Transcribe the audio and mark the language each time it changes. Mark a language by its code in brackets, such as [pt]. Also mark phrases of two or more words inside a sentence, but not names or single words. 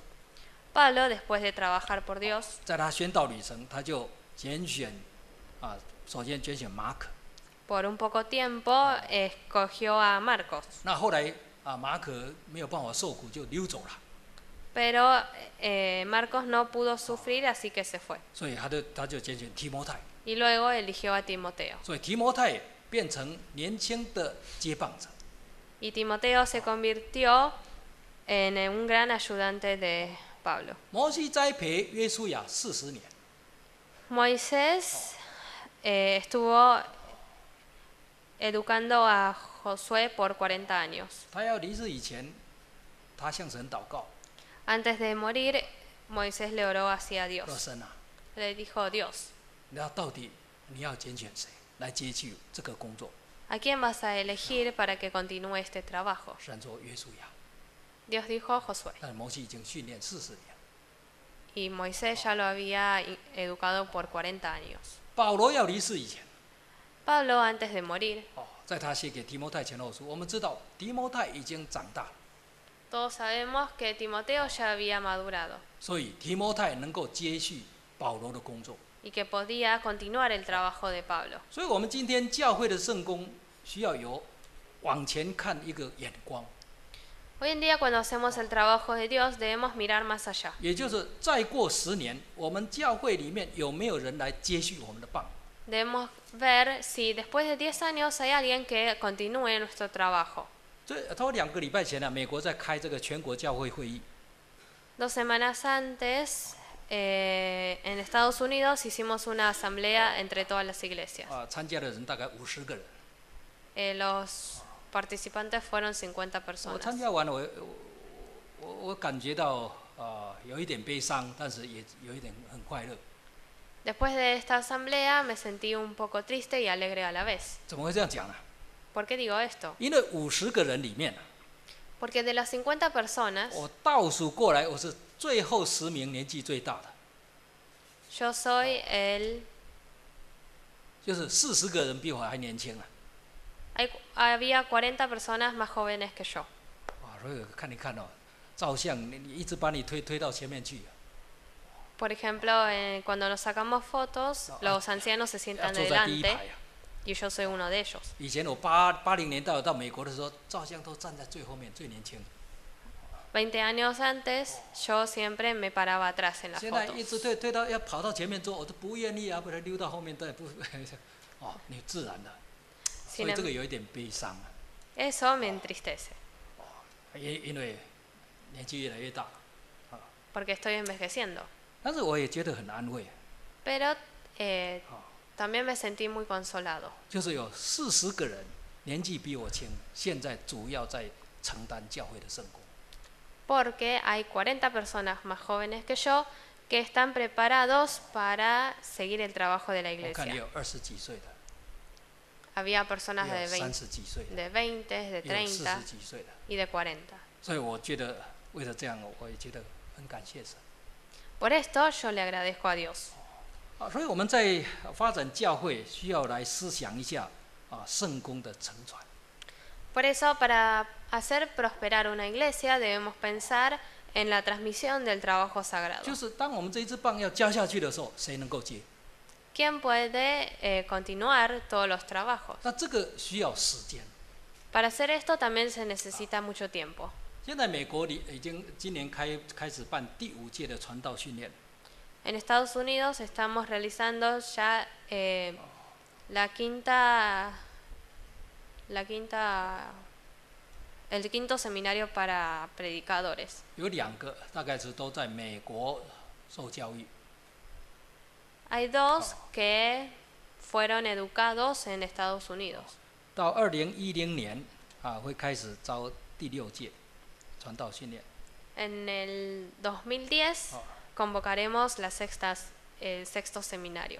[es] Pablo, después de trabajar por Dios, [zh] 在他宣道旅程，他就拣选首先拣选马可。 [es] por un poco tiempo escogió a Marcos. [zh] 那后来马可没有办法受苦，就溜走了， [es] Pero Marcos no pudo sufrir, así que se fue. [zh] 所以他就拣选提摩太。 [es] Y luego eligió a Timoteo. [zh] 所以提摩太变成年轻的接棒者。 [es] Y Timoteo se convirtió en un gran ayudante de Pablo. [zh] 摩西栽培约书亚40年， [es] Moisés estuvo educando a Josué por 40 años. [zh] 他要离世以前，他向神祷告， [es] Antes de morir, Moisés le oró hacia [zh] 说 [es] Dios. [zh] 神 [es] Le dijo: Dios, [zh] 那到底你要拣选谁来接续这个工作？ [es] ¿a quién vas a elegir para que continúe este trabajo? [zh] 神说约书亚， [es] Dios dijo: Josué. [zh] 但摩西已经训练40年。 [es] Y Moisés ya lo había educado por 40 años. [zh] 保罗要离世以前， [es] Pablo, antes de morir, [zh] 在他写给提摩太前后书，我们知道提摩太已经长大了， [es] todos sabemos que Timoteo ya había madurado [zh] 所以提摩太能够接续保罗的工作。 [es] y que podía continuar el trabajo de Pablo. [zh] 所以我们今天教会的圣工需要有往前看一个眼光， [es] Hoy en día, cuando hacemos el trabajo de Dios, debemos mirar más allá. [zh] 也就是再过10年，我们教会里面有没有人来接续我们的棒？ [es] Debemos ver si después de 10 años hay alguien que continúe nuestro trabajo. [zh] 他说2个礼拜前美国在开这个全国教会会议， [es] 2 semanas antes, en Estados Unidos hicimos una asamblea entre todas las iglesias. [zh] 参加的人大概50个人。 [es] Los participantes fueron 50 [zh] 我 [es] personas. [zh] 参加完了，我感觉到有一点悲伤，但是也有一点很快乐。 [es] Después de esta asamblea me sentí un poco triste y alegre a la vez. [zh] 怎么会这样讲呢？ [es] ¿Por qué digo esto? [zh] 因为50个人里面， [es] Porque de las 50 personas, [zh] 我倒数过来，我是最后10名年纪最大的， [es] yo soy el... [zh] 就是40个人比我还年轻啊。 [es] Había 40 personas más jóvenes que yo. [zh] 所以看一看照相你一直把你推到前面去。 [es] Por ejemplo, cuando nos sacamos fotos, los ancianos se sientan [zh] 坐在第一 [es] delante [zh] 排 [es] y yo soy uno de ellos. [zh] 以前我80年代我到美国的时候，照相都站在最后面，最年轻。 [es] 20 años antes, yo siempre me paraba atrás en las [zh] 现在一 [es] fotos. [zh] 直推到要跑到前面坐，我都不愿意啊，不然溜到后面再不你自然的，所以这个有一点悲伤啊。 [es] Eso me entristece, [zh] 因为年纪越来越大， [es] porque estoy envejeciendo. [zh] 但是我也觉得很安慰， [es] Pero también me sentí muy consolado. [zh] 就是有40个人年纪比我轻，现在主要在承担教会的圣工。 [es] Porque hay 40 personas más jóvenes que yo que están preparados para seguir el trabajo de la [zh] 我看也 [es] iglesia. [zh] 有20几岁的， [es] Había personas [zh] 也 [es] de [zh] 有 [es] 20, [zh] 30几岁的， [es] de 20, de [zh] 也有 [es] 30 [zh] 40几岁的。 [es] y de 40. [zh] 所以我觉得为了这样，我也觉得很感谢神。 [es] Por esto yo le agradezco a Dios. [zh] 所以我们在发展教会需要来思想一下圣工的承传。 [es] Por eso, para hacer prosperar una iglesia, debemos pensar en la transmisión del trabajo sagrado. [zh] 就是当我们这一支棒要加下去的时候，谁能够接？ [es] ¿Quién puede continuar todos los trabajos? [zh] 那这个需要时间。 [es] Para hacer esto también se necesita mucho tiempo. [zh] 现在美国里已经今年开始办第5届的传道训练， [es] En Estados Unidos estamos realizando ya el quinto seminario para predicadores. [zh] 有2个大概是都在美国受教育。 [es] Hay dos que fueron educados en Estados Unidos. [zh] 到2010年会开始招第6届传道训练。 [es] En el 2010 convocaremos el sexto seminario.